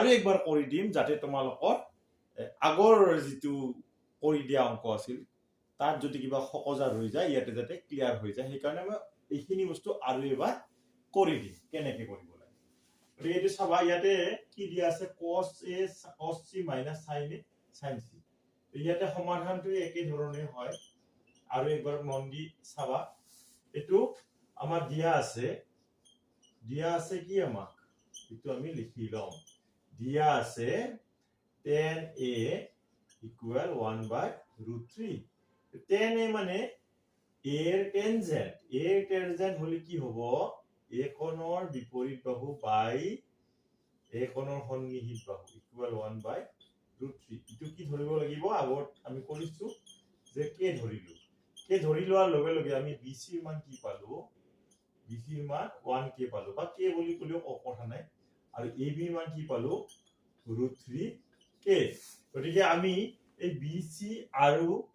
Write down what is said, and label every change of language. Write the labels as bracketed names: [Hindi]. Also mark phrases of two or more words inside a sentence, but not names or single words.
[Assamese] একবাৰ কৰি দিম যাতে তোমালোকৰ আগৰ যেটো কৰি দিয়া অংক আছিল তাত যদি কিবা খকজা হৈ যায় ইয়াতে যাতে ক্লিয়াৰ হৈ যায় সেই কাৰণে মই এইখিনি বস্তু আৰু এবাৰ কৰি দিম কেনেকৈ কৰিব লাগে গতিকে এটো চাবা ইয়াতে কি দিয়া আছে [English] cos a cos c - sin a sin c [Assamese] ইয়াতে সমাধানটো একে ধৰণে হয় আৰু একবাৰ মন দি চাবা এটো আমাৰ দিয়া আছে কি আমাক এটো আমি লিখি লম দিয়া আছে [English] tan a = 1/√3 tan a [Assamese] মানে [Bangla] a এর টেনজেন্ট হলে [Assamese] কি হ'ব a কোণৰ বিপৰীত বাহু বাই a কোণৰ সন্নিহিত বাহু = 1/√3 এটো কি ধৰিব লাগিব আগত আমি কৰিছো যে k ধৰি লোৱাৰ লগে লগে আমি bc ৰ মান কি পালো bc ৰ মান 1k পালো বা k বুলি কলিও কথা নাই আৰু ab ৰ মান কি পালো √3k গতিকে আমি এই bc আৰু